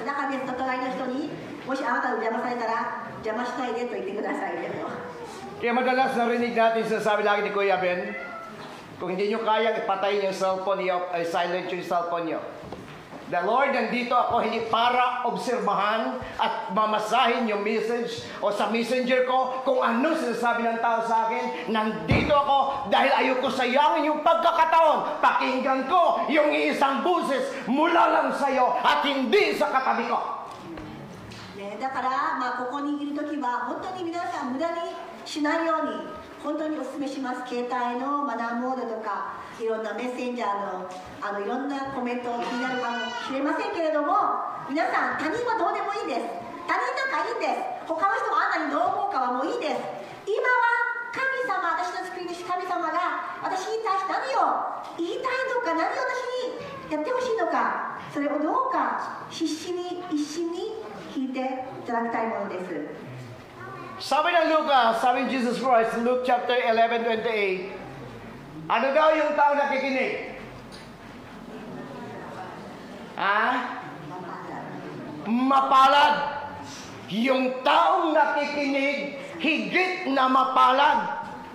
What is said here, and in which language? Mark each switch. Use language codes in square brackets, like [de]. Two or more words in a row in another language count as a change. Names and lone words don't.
[ja] だから隣の人にもしあなたの邪魔されたら邪魔しないでと言ってくださいでも。 [tl] Kaya madalas narinig natin sinasabi lagi ni Kuya Ben, kung hindi nyo kayang ipatay yung cellphone nyo, ay silent yung cellphone nyo. [en] The Lord, [tl] nandito ako hindi para obserbahan at mamasahin yung message o sa messenger ko kung ano sinasabi ng tao sa akin. Nandito ako dahil ayoko sayangin yung pagkakataon. Pakinggan ko yung isang buses mula lang sa'yo at hindi sa katabi ko. [ja] だから、ここにいるときは本当に皆さん無駄にしないように本当にお勧めします。携帯のマナーモードとかいろんなメッセンジャーのいろんなコメント気になるかもしれませんけれども、皆さん他人はどうでもいいです。他人なんかいいんです。他の人があんなにどう思うかはもういいです。今は神様、私の救い主神様が私に対して何を言いたいのか、何を私にやってほしいのか、それをどうか必死に一心に聞いていただきたいものです。 [tl] Sabi ng Lucas, sabi ni Jesus Christ, Luke chapter 11:28, ano daw yung tao nakikinig? Mapalad. Yung taong nakikinig, higit na mapalad.